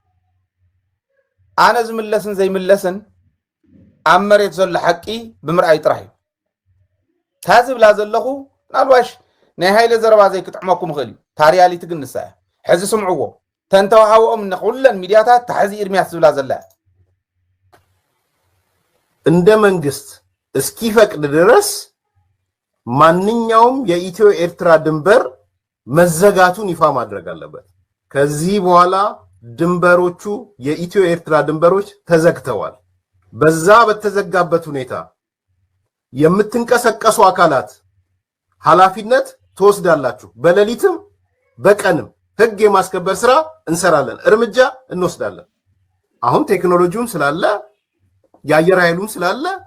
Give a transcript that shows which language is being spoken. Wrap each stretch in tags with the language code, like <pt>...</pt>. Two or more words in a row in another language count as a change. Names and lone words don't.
<ti>አነ ዝምለስን ዘይምለስን ኣብ መሬት ዘሎ ሓቂ ብምርኣይ ጥራሕ ታዝብላ ዘለኹ ናልዋሽ ናይ ሃይለ ዘረባ ዘይክጥዕመኩም ኽእል ታሪያሊቲ ግን ንሳያ ሕዚ ስምዕዎ ተንተዋሃውኦም ንኹለን ሚዲያታት ታሕዚ ኢርሚያስ ዝብላ ዘላ</ti> <am>እንደ መንግስት እስኪፈቅድ ድረስ ማንኛውም የኢትዮ ኤርትራ ድንበር መዘጋቱን ይፋ ማድረግ አለበት ከዚህ በኋላ ድንበሮቹ የኢትዮ ኤርትራ ድንበሮች ተዘግተዋል በዛ በተዘጋበት ሁኔታ የምትንቀሳቀሱ አካላት ኃላፊነት ትወስዳላችሁ። በሌሊትም በቀንም ህግ የማስከበር ስራ እንሰራለን፣ እርምጃ እንወስዳለን። አሁን ቴክኖሎጂውም ስላለ የአየር ኃይሉም ስላለ</am>